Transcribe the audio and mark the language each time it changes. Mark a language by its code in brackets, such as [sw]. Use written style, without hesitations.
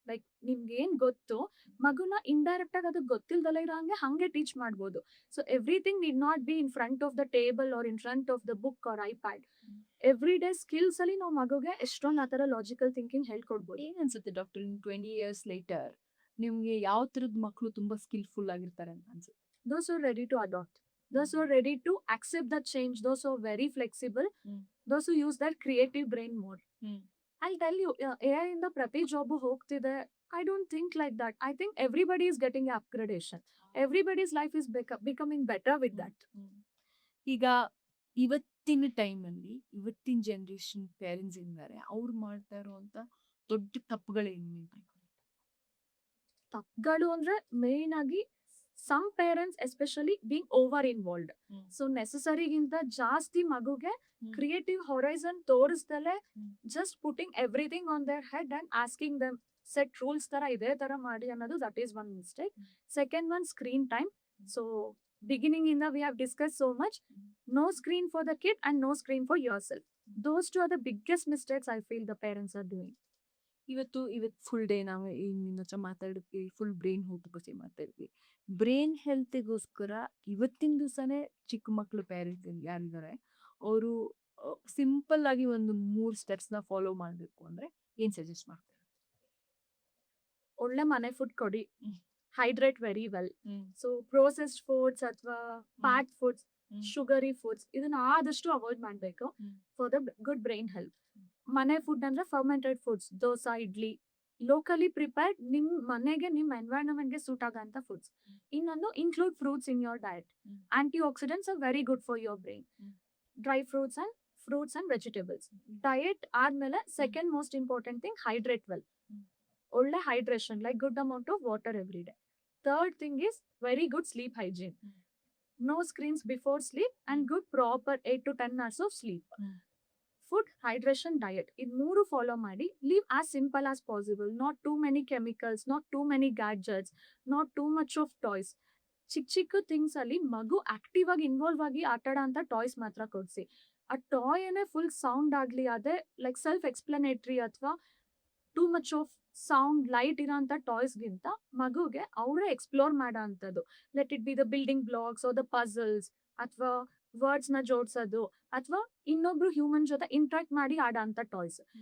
[kn] Like ನಿಮ್ಗೆ ಏನ್ ಗೊತ್ತು, ಮಗುನ ಇಂಡೈರೆಕ್ಟ್ ಆಗಿ ಅದಕ್ಕೆ ಗೊತ್ತಿಲ್ದಲ್ಲ ಇರೋ ಹಂಗೆ ಟೀಚ್ ಮಾಡ್ಬೋದು. [en] So everything need not be in front of the table or in front of the book or iPad. [kn] Every day skills ಅಲ್ಲಿ ನಾವು ಮಗುಗೆ ಎಷ್ಟೊಂದು ಆ ತರ ಲಾಜಿಕಲ್ ಥಿಂಕಿಂಗ್ ಹೇಳ್ಕೊಡ್ಬೋದು. ಏನ್ ಅನ್ಸುತ್ತೆ ಡಾಕ್ಟರ್, [en] 20 years later [kn] ನಿಮ್ಗೆ ಯಾವ ತರದ ಮಕ್ಕಳು ತುಂಬಾ ಸ್ಕಿಲ್ಫುಲ್ ಆಗಿರ್ತಾರೆ ಅಂತ ಅನ್ಸುತ್ತೆ? [en] Those who are ready to adopt, those who are ready to accept the change, those who are very flexible, those who use their creative brain more. I'll tell you, AI [kn] ಇಂದ ಪ್ರತಿ job ಹೋಗ್ತಿದೆ. [en] I don't think like that. I think everybody is getting an upgradation. Everybody's life is becoming better with that. [kn] ಈಗ ಇವತ್ತಿನ ಟೈಮಲ್ಲಿ ಇವತ್ತಿನ generation parents ಇದ್ದಾರೆ, ಅವ್ರು ಮಾಡ್ತಾ ಇರುವಂತ ದೊಡ್ಡ ತಪ್ಪುಗಳೇನು? ತಪ್ಪುಗಳು ಅಂದ್ರೆ ಮೇನ್ ಆಗಿ [en] Some parents especially being over involved. [kn] So ನೆಸೆಸರಿಗಿಂತ ಜಾಸ್ತಿ ಮಗುಗೆ creative horizon ತೋರಿಸ್ದಲೆ [en] Just putting everything on their head and asking them set rules ತರ ಇದೇ ತರ ಮಾಡಿ ಅನ್ನೋದು that is one mistake. Second one screen time. So beginning in the we have discussed so much, no screen for the kid and no screen for yourself. Those two are the biggest mistakes I feel the parents are doing. [kn] ಇವತ್ತು full day ನಾವು ನಿನ್ನ ಹತ್ರ ಮಾತಾಡಿದ್ವಿ, full brain health ಬಗ್ಗೆ ಮಾತಾಡಿದ್ವಿ. Brain ಹೆಲ್ತಿಗೋಸ್ಕರ ಇವತ್ತಿನ ದಿವಸನೇ ಚಿಕ್ಕ ಮಕ್ಕಳು ಪೇರೆಂಟ್ ಯಾರಿದ್ದಾರೆ ಅವರು ಸಿಂಪಲ್ ಆಗಿ ಒಂದು 3 ಸ್ಟೆಪ್ಸ್ನ ಫಾಲೋ ಮಾಡಬೇಕು ಅಂದ್ರೆ ಏನ್ ಸಜೆಸ್ಟ್ ಮಾಡ್ತಾರೆ? ಒಳ್ಳೆ ಮನೆ ಫುಡ್ ಕೊಡಿ, [en] Hydrate very well. [kn] So processed foods ಅಥವಾ ಪ್ಯಾಕ್ಡ್ ಫುಡ್ಸ್, ಶುಗರಿ ಫುಡ್ಸ್ ಇದನ್ನ ಆದಷ್ಟು ಅವಾಯ್ಡ್ ಮಾಡಬೇಕು [en] For the good brain health. [kn] ಮನೆ ಫುಡ್ ಅಂದ್ರೆ fermented foods, dosa, idli, locally prepared, ನಿಮ್ ಮನೆಗೆ ನಿಮ್ ಎನ್ವೈರನ್ಮೆಂಟ್ಗೆ ಸೂಟ್ ಆಗಂತ ಫುಡ್ಸ್. [en] ಇನ್ನೊಂದು include fruits in your diet. Antioxidants are very good for your brain. Dry fruits and vegetables. Diet ಆದ್ಮೇಲೆ second most important thing, hydrate well. ಒಳ್ಳೆ hydration, like good amount of water every day. Third thing is very good sleep hygiene. No screens before sleep and good proper 8 to 10 hours of sleep. Food, hydration, diet. [kn] In ಮೂರು follow ಮಾಡಿ. [en] Live as simple as possible. Not too many chemicals, not too many gadgets, not too much of toys. [kn] ಚಿಕ್ಕ things ಅಲ್ಲಿ ಮಗು active ಆಗಿ involve ಆಗಿ ಆಟಾಡ ಅಂತ toys ಮಾತ್ರ ಕೊಡ್ಸಿ. ಆ ಟಾಯ್ ಏನೇ ಫುಲ್ ಸೌಂಡ್ ಆಗ್ಲಿ, ಅದೇ ಲೈಕ್ ಸೆಲ್ಫ್ ಎಕ್ಸ್ಪ್ಲನೇಟರಿ ಅಥವಾ too much of sound light ಇರೋಂಥ ಟಾಯ್ಸ್ಗಿಂತ ಮಗುಗೆ ಅವರೇ ಎಕ್ಸ್ಪ್ಲೋರ್ ಮಾಡೋ ಅಂಥದ್ದು. [en] let it be the building blocks or the puzzles, [kn] ಅಥವಾ ವರ್ಡ್ಸ್ ನ ಜೋಡ್ಸೋದು, ಅಥವಾ ಇನ್ನೊಬ್ರು ಹ್ಯೂಮನ್ ಜೊತೆ ಇಂಟ್ರಾಕ್ಟ್ ಮಾಡಿ ಆಡೋ ಅಂತ ಟಾಯ್ಸ್.